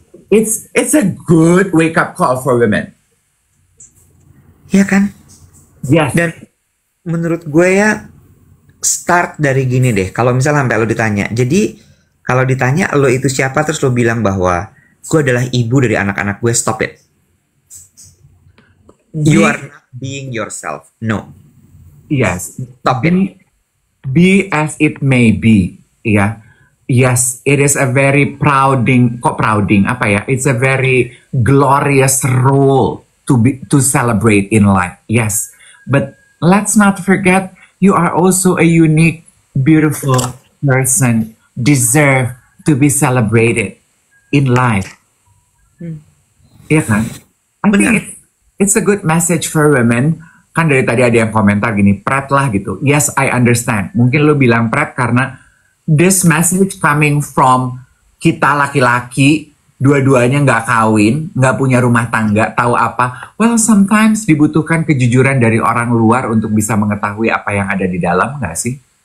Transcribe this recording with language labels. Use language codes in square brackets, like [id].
[en] So, it's a good wake up call for women. [id] Ya kan? [en] Yes. [id] Dan menurut gue ya start dari gini deh. Kalau misalnya sampai lo ditanya, jadi kalau ditanya lo itu siapa terus lo bilang bahwa gue adalah ibu dari anak-anak gue, [en] stop it. You are not being yourself. No. Yes. Stop it. Be as it may be. [id] Ya. [en] Yes, it is a very it's a very glorious role to celebrate in life. Yes. But let's not forget, you are also a unique, beautiful person, deserve to be celebrated in life. [id] Iya kan? [en] I think it's a good message for women. [id] Kan dari tadi ada yang komentar gini, prep lah gitu. [en] Yes, I understand. [id] Mungkin lo bilang prep karena [en] this message coming from [id] kita laki-laki, dua-duanya nggak kawin, nggak punya rumah tangga, tahu apa? [en] Well, sometimes [id] dibutuhkan kejujuran dari orang luar untuk bisa mengetahui apa yang ada di dalam, nggak sih?